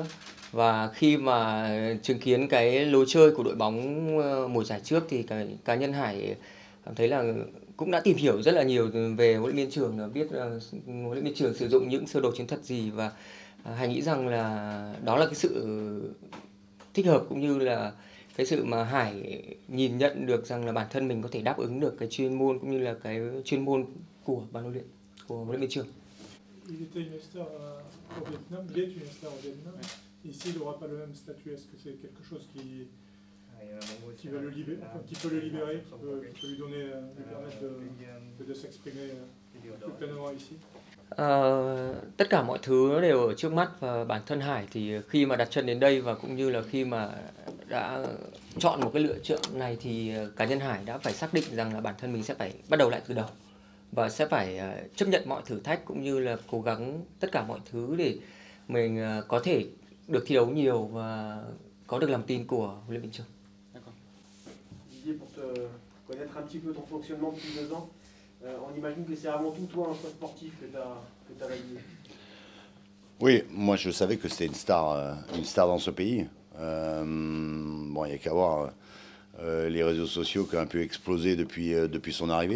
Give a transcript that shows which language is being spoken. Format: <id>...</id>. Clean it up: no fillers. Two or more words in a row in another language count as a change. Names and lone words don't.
<vi>Và khi mà chứng kiến cái lối chơi của đội bóng mùa giải trước thì cá nhân Hải cảm thấy là cũng đã tìm hiểu rất là nhiều về huấn luyện viên trưởng, biết huấn luyện viên trưởng sử dụng những sơ đồ chiến thuật gì, và Hải nghĩ rằng là đó là cái sự thích hợp cũng như là cái sự mà Hải nhìn nhận được rằng là bản thân mình có thể đáp ứng được cái chuyên môn cũng như là cái chuyên môn của ban huấn luyện, của huấn luyện viên trưởng.</vi> <fr>Il était une star au Vietnam, il est une star au Vietnam. Ici, il n'aura pas le même statut. Est-ce que c'est quelque chose qui va le libérer, enfin, qui peut le libérer, qui peut lui donner, lui permettre de s'exprimer plus pleinement ici?</fr> <vi>Tất cả mọi thứ nó đều ở trước mắt, và bản thân Hải thì khi mà đặt chân đến đây và cũng như là khi mà đã chọn một cái lựa chọn này thì cá nhân Hải đã phải xác định rằng là bản thân mình sẽ phải bắt đầu lại từ đầu và sẽ phải chấp nhận mọi thử thách cũng như là cố gắng tất cả mọi thứ để mình có thể được thi đấu nhiều và có được lòng tin của huấn luyện viên trưởng.</vi> <fr>Didier, pour te connaître un petit peu ton fonctionnement depuis 2 ans, on imagine que c'est avant tout toi un choix sportif que tu as validé. Oui, moi je savais que c'était une star dans ce pays. Bon, il n'y a qu'à voir les réseaux sociaux qui ont un peu explosé depuis son arrivée.</fr>